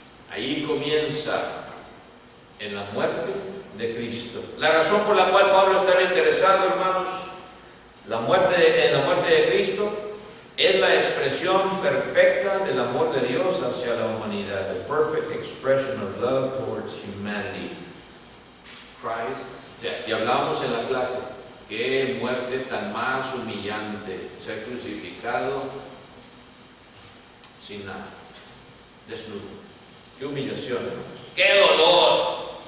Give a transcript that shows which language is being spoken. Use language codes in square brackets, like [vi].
[es] Ahí comienza, en la muerte de Cristo. La razón por la cual Pablo estaba interesado, hermanos, en la muerte de Cristo, es la expresión perfecta del amor de Dios hacia la humanidad. [en] The perfect expression of love towards humanity. Christ's death. [es] Y hablamos en la clase, qué muerte tan más humillante, ser crucificado sin nada, desnudo. Qué humillación, hermanos. Qué dolor.